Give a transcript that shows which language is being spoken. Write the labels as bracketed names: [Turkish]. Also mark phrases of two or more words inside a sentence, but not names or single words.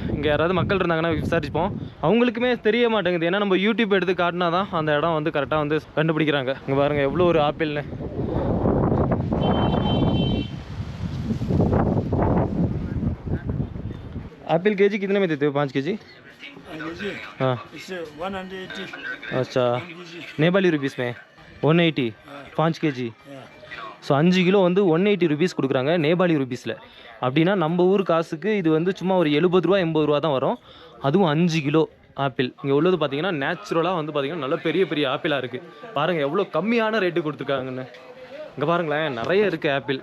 [Tamil] இங்கே யாராவது மக்கள் இருந்தாங்கன்னா விசாரிப்போம். அவங்களுக்குமே தெரிய மாட்டேங்குது. ஏன்னா நம்ம யூடியூப் எடுத்து காட்டினா தான் அந்த இடம் வந்து கரெக்டாக வந்து கண்டுபிடிக்கிறாங்க. இங்கே பாருங்கள் எவ்வளோ ஒரு ஆப்பிள்னு. [Hindi] एप्पल के जी कितने में देते हो? 5 kg? हाँ, 180. अच्छा, नेपाली रुपीस में 180 5 kg. [Tamil] ஸோ 5 கிலோ வந்து 180 ருபீஸ் கொடுக்குறாங்க நேபாளி ருபீஸில். அப்படின்னா நம்ம ஊர் காசுக்கு இது வந்து சும்மா ஒரு 70 ரூபா 80 ரூபா தான் வரும். அதுவும் 5 கிலோ. ஆப்பிள் இங்கே உள்ளது பார்த்தீங்கன்னா நேச்சுரலாக வந்து பார்த்தீங்கன்னா நல்ல பெரிய பெரிய ஆப்பிளாக இருக்குது. பாருங்கள் எவ்வளோ கம்மியான ரேட்டு கொடுத்துருக்காங்கன்னு. இங்கே பாருங்களேன் நிறைய இருக்குது ஆப்பிள்.